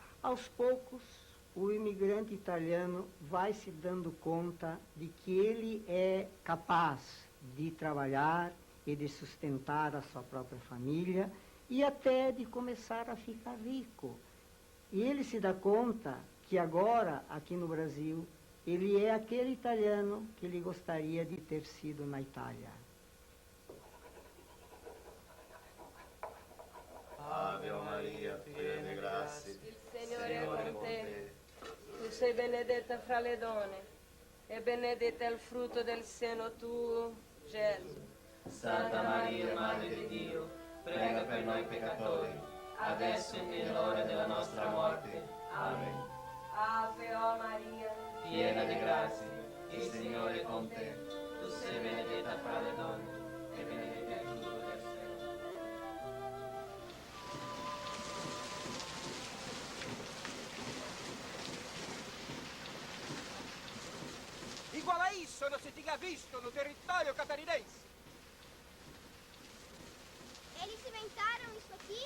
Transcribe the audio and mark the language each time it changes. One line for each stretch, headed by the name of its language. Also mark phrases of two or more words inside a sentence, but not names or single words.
Portuguese: Aos poucos, o imigrante italiano vai se dando conta de que ele é capaz de trabalhar e de sustentar a sua própria família e até de começar a ficar rico. E ele se dá conta que agora, aqui no Brasil, ele é aquele italiano que ele gostaria de ter sido na Itália.
Italian: Ave Maria, piena di grazia, Il Signore è con te. Tu sei benedetta fra le donne e benedetto è il frutto del seno tuo, Gesù. Santa Maria, Madre di Dio, prega per noi peccatori, adesso e nell'ora della nostra morte. Amen. Ave o Maria, Piena di grazia, il Signore è con te. Tu sei benedetta fra le donne e benedetto è il frutto del seno.
Portuguese: Igual a isso não se tinha visto no território catarinense. Eles inventaram isso aqui?